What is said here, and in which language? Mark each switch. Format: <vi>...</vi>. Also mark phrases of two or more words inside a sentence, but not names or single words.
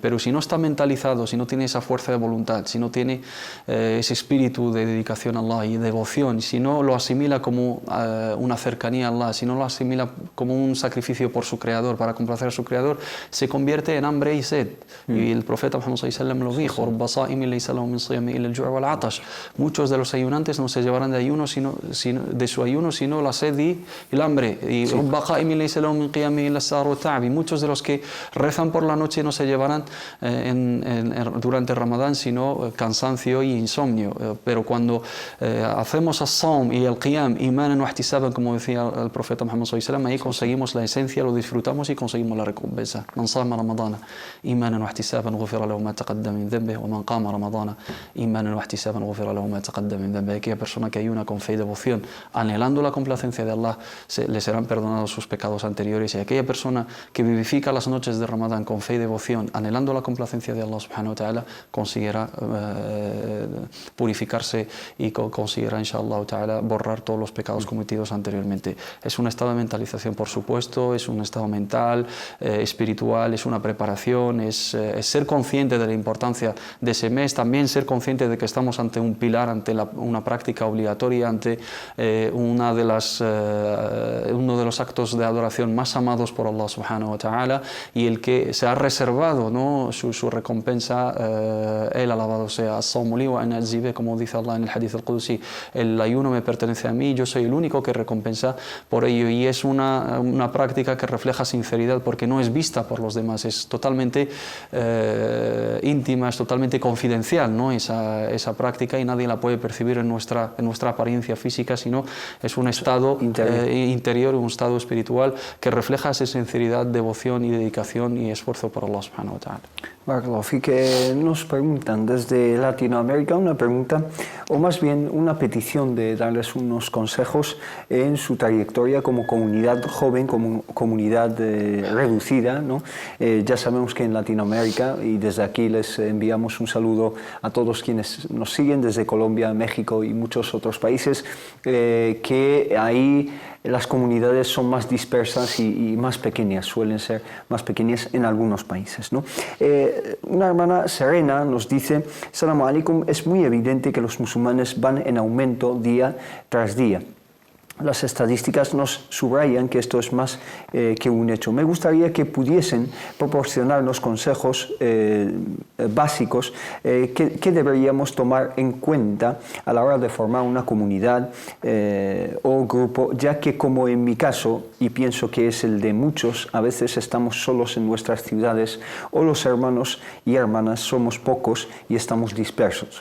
<es>Pero si no está mentalizado, si no tiene esa fuerza de voluntad, si no tiene ese espíritu de dedicación a Allah y devoción, si no lo asimila como una cercanía a Allah, si no lo asimila como un sacrificio por su Creador, para complacer a su Creador, se convierte en hambre y sed. Y el profeta Muhammad</es> <ar>صلى الله عليه وسلم</ar> <es>lo dijo: muchos de los ayunantes no se llevarán de ayuno de su ayuno sino la sed y el hambre. Y muchos de los que rezan por la noche no se llevarán durante Ramadán sino cansancio y insomnio. Pero cuando hacemos as-sawm y el</es> <ar>قيام إيمانا واحتسابا,</ar> <es>como decía el profeta Muhammad</es> <ar>صلى الله عليه وسلم,</ar> <es>ahí conseguimos la esencia, lo disfrutamos y conseguimos la recompensa.</es> <ar>من صام رمضان إيمانا واحتسابا غفر له ما تقدم من ذنبه ومن قام رمضان إيمانا واحتسابا غفر له ما تقدم من ذنبه.</ar> <es>Aquella persona que ayuna con fe y devoción, anhelando la complacencia de Allah, le serán perdonados sus pecados anteriores. Y aquella persona que vivifica las noches de Ramadán con fe y devoción, anhelando la complacencia de Allah</es> <ar>سبحانه وتعالى,</ar> <es>conseguirá purificarse y conseguirá,</es> <ar>إن شاء الله تعالى,</ar> <es>borrar todos los pecados cometidos anteriormente. Es un estado de mentalización, por supuesto, es un estado mental, espiritual, es una preparación, es ser consciente de la importancia de ese mes, también ser consciente de que estamos ante un pilar, ante una práctica obligatoria, ante uno de los actos de adoración más amados por Allah</es> <ar>سبحانه وتعالى,</ar> <es>y el que se ha reservado, ¿no?, su recompensa. Él alabado sea,</es> <ar>الصوم لي وأنا أجزي به,</ar> <es>como dice Allah en el</es> <ar>الحديث القدسي,</ar> <es>el ayuno me pertenece a mí, yo soy el único que recompensa por ello. Y es una práctica que refleja sinceridad, porque no es vista por los demás, es totalmente íntima, es totalmente confidencial, ¿no?, esa práctica, y nadie la puede percibir en nuestra apariencia física, sino es un estado interior, un estado espiritual que refleja esa sinceridad, devoción y dedicación y esfuerzo por Allah</es> <ar>سبحانه وتعالى. بارك الله فيك,</ar> <es>nos preguntan desde Latinoamérica una pregunta, o más bien una petición de darles unos consejos en su trayectoria como comunidad joven, como comunidad reducida, ¿no? Ya sabemos que en Latinoamérica, y desde aquí les enviamos un saludo a todos quienes nos siguen desde Colombia, México y muchos otros países, que ahí las comunidades son más dispersas y más pequeñas, suelen ser más pequeñas en algunos países, ¿no? Una hermana Serena nos dice:</es> <ar>السلام عليكم,</ar> <es>es muy evidente que los musulmanes van en aumento día tras día. Las estadísticas nos subrayan que esto es más que un hecho. Me gustaría que pudiesen proporcionarnos consejos básicos que deberíamos tomar en cuenta a la hora de formar una comunidad o grupo, ya que, como en mi caso, y pienso que es el de muchos, a veces estamos solos en nuestras ciudades o los hermanos y hermanas somos pocos y estamos dispersos.</es>